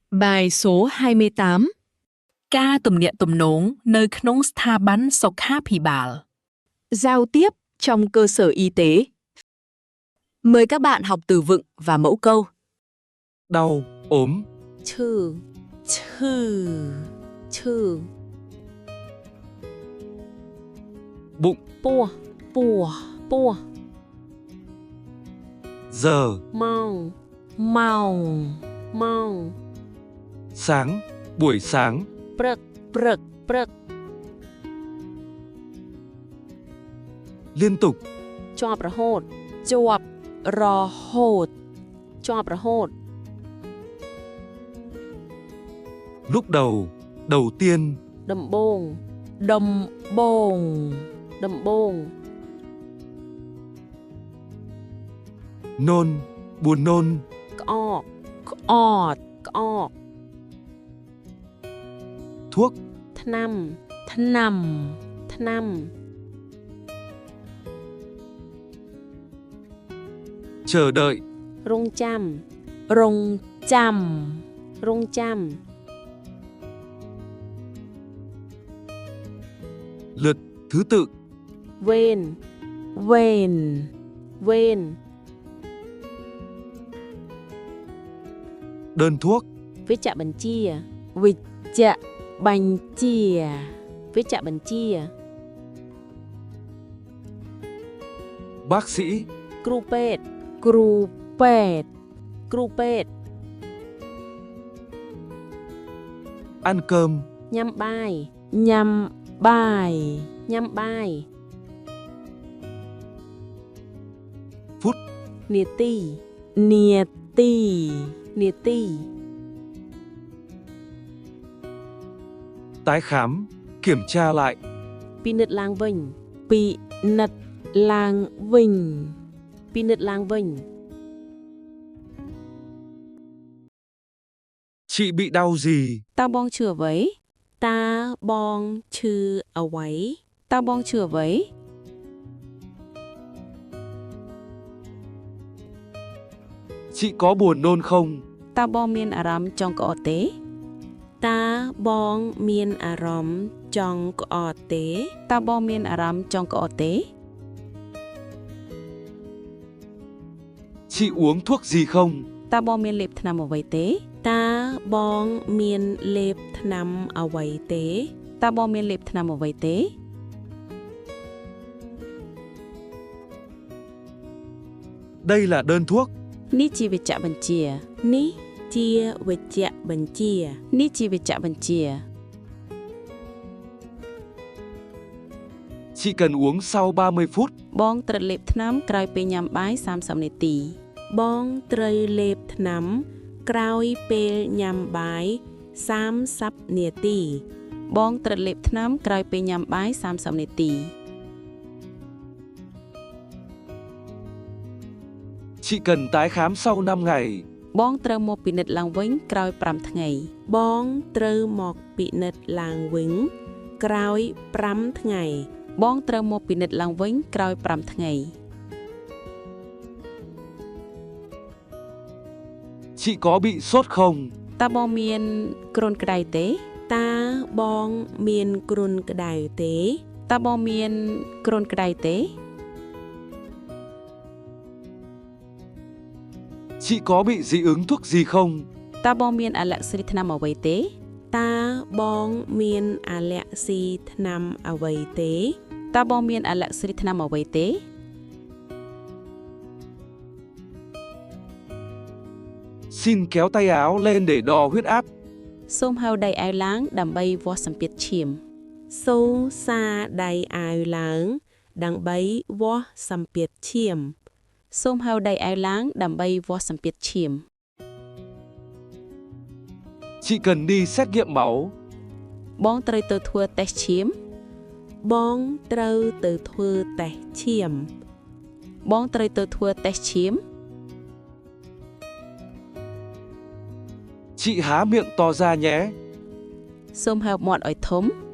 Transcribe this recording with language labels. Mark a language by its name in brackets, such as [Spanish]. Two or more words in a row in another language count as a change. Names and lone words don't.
[Vietnamese] Bài số 28. [Khmer] ការទំនាក់ទំនងនៅក្នុងស្ថាប័នសុខាភិបាល [Vietnamese] Giao tiếp trong cơ sở y tế. Mời các bạn học từ vựng và mẫu câu. Đau, ốm, [Khmer] ឈឺឈឺ [Vietnamese] bụng, [Khmer] ពោះពោះ [Vietnamese] giờ, [Khmer] ម៉ោង [Vietnamese] sáng, buổi sáng, [Khmer] ព្រឹក [Vietnamese] liên tục, [Khmer] ជាប់រហូត [Vietnamese] lúc đầu, đầu tiên, [Khmer] ដំបូង [Vietnamese] nôn, buồn nôn, [Khmer] ក្អក [Vietnamese] thuốc, [Khmer] ថ្នាំ [Vietnamese] chờ đợi, [Khmer] រងចាំ [Vietnamese] lượt, thứ tự, [Khmer] វេន [Vietnamese] đơn thuốc, [Khmer] វេជ្ជបញ្ជា [Vietnamese] bác sĩ, [Khmer] គ្រូពេទ្យ [Vietnamese] ăn cơm, [Khmer] ញ៉ាំបាយ [Vietnamese] phút, [Khmer] នាទី [Vietnamese] tái khám, kiểm tra lại, [Khmer] ពិនិត្យឡើងវិញ [Vietnamese] chị bị đau gì, [Khmer] តើបងឈឺអ្វី [Vietnamese] chị có buồn nôn không, [Khmer] តើបងមានអារម្មណ៍ចង់ក្អកទេ [Vietnamese] chị uống thuốc gì không, [Khmer] តើបងមានលេបថ្នាំអ្វីទេ [Vietnamese] đây là đơn thuốc, [Khmer] នេះជាវេជ្ជបញ្ជា [Vietnamese] chị cần uống sau 30 phút, [Khmer] បងត្រូវលេបថ្នាំក្រោយពេលញ៉ាំបាយ30នាទី [Vietnamese] chị cần tái khám sau 5 ngày, [Khmer] បងត្រូវមកពិនិត្យឡើងវិញក្រោយ5ថ្ងៃ បងត្រូវមកពិនិត្យឡើងវិញក្រោយ5ថ្ងៃ [Vietnamese] chị có bị sốt không, [Khmer] តើបងមានគ្រុនក្តៅទេ [Vietnamese] chị có bị dị ứng thuốc gì không, [Khmer] តើបងមានអាឡែស៊ីថ្នាំអ្វីទេ [Vietnamese] xin kéo tay áo lên để đo huyết áp, [Khmer] សូមហៅដៃអាវឡើងដើម្បីវាស់សម្ពាធឈាម សូសាដៃអាវឡើងដើម្បីវាស់សម្ពាធឈាម [Vietnamese] chị cần đi xét nghiệm máu, [Khmer] បងត្រូវទៅធ្វើតេស្តឈាម [Vietnamese] chị há miệng to ra nhé, [Khmer] សូមហើបមាត់ឲ្យធំ